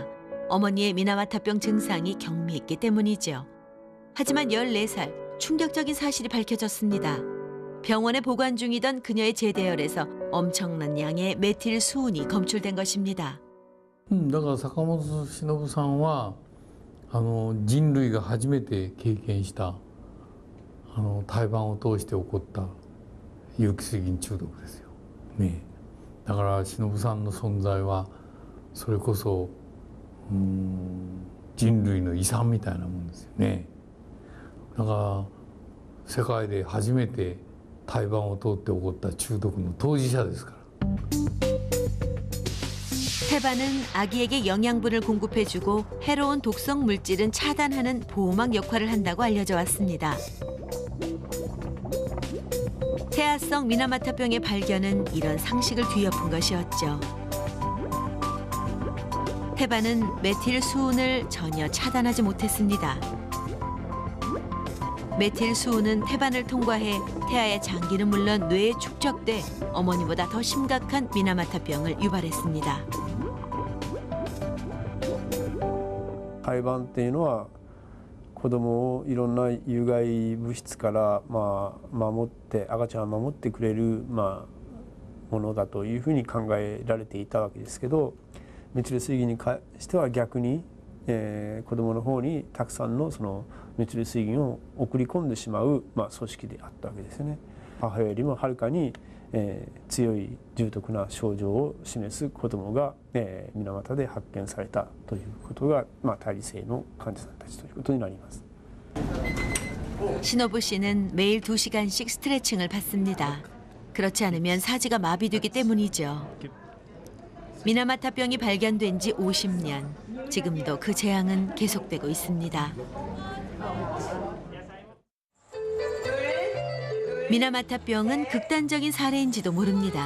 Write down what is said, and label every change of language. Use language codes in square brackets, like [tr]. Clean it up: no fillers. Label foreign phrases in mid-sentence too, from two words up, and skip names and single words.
[ko] 어머니의 미나마타병 증상이 경미했기 때문이죠. 하지만 14살, 충격적인 사실이 밝혀졌습니다. 병원에 보관 중이던 그녀의 제대열에서 엄청난 양의 메틸 수은이 검출된 것입니다. [ja] だから坂本忍さんは人類が初めて経験した胎盤を通して起こった有機水銀中毒ですよ。ね、だから忍さんの存在はそれこそ人類の遺産みたいなもんですよね。だから世界で初めて胎盤を通って起こった中毒の当事者ですから。 [ko] 태반은 아기에게 영양분을 공급해주고 해로운 독성 물질은 차단하는 보호막 역할을 한다고 알려져 왔습니다. 태아성 미나마타병의 발견은 이런 상식을 뒤엎은 것이었죠. 태반은 메틸 수은을 전혀 차단하지 못했습니다. 메틸 수은은 태반을 통과해 태아의 장기는 물론 뇌에 축적돼 어머니보다 더 심각한 미나마타병을 유발했습니다. [ja] 胎盤っていうのは子供をいろんな有害物質から守って赤ちゃんを守ってくれるものだというふうに考えられていたわけですけど、メチル水銀に関しては逆に、子供の方にたくさんのそのメチル水銀を送り込んでしまう、組織であったわけですよね。母よりもはるかに、強い重篤な症状を示す子どもが、水俣で発見されたということが、胎児性の患者さんたちということになります。 [ko] 신호부 씨는 매일 2시간씩 스트레칭을 받습니다. 그렇지 않으면 사지가 마비되기 때문이죠. 미나마타병이 발견된 지 50년. 지금도 그 재앙은 계속되고 있습니다. 미나마타병은 극단적인 사례인지도 모릅니다.